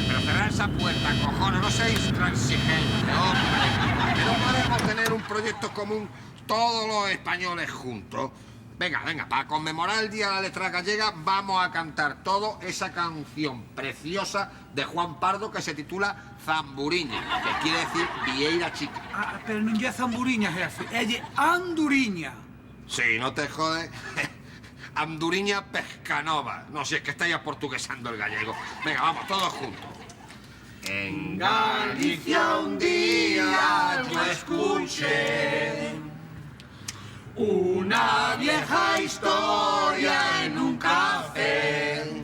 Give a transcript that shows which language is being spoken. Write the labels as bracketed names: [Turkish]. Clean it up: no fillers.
[Spanish] Pero cerrad esa puerta, cojones, no seáis transigentes, hombre. Que no podemos tener un proyecto común todos los españoles juntos. Venga, para conmemorar el Día de la Letra Gallega vamos a cantar todo esa canción preciosa de Juan Pardo que se titula Zamburiña, que quiere decir vieira chica. [Galician] Pero non lle é zamburiña, jefe, é lle anduriña. [Spanish] Sí, no te jode. Anduriña Pescanova. No, si es que estáis aportuguesando el gallego. Venga, vamos, todos juntos. En Galicia un día yo escuché una vieja historia en un café.